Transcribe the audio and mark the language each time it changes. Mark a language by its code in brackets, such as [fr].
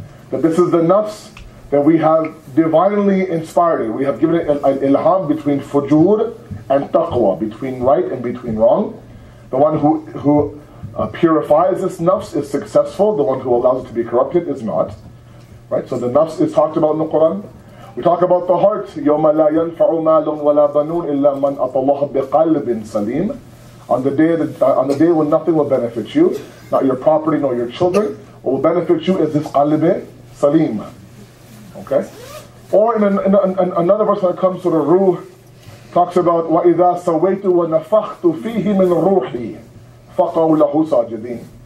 [en] That this is the nafs that we have divinely inspired it. We have given it an ilham between fujur and taqwa, between right and between wrong. The one who purifies this nafs is successful. The one who allows it to be corrupted is not. Right? So the nafs is talked about in the Quran. We talk about the heart. [ar] يَوْمَ لَا يَنْفَعُ مَالٌ وَلَا بَنُونَ إِلَّا مَنْ أَتَى اللَّهَ بِقَلْبٍ سَلِيمٍ. [en] On the day when nothing will benefit you, not your property nor your children, what will benefit you is this qalb salim. Okay? Or in another verse when it comes to the ruh, talks about [ar] وَإِذَا سَوَيْتُ وَنَفَخْتُ فِيهِ مِنْ رُوحِي فَقَوْا لَهُ سَاجِدِينَ.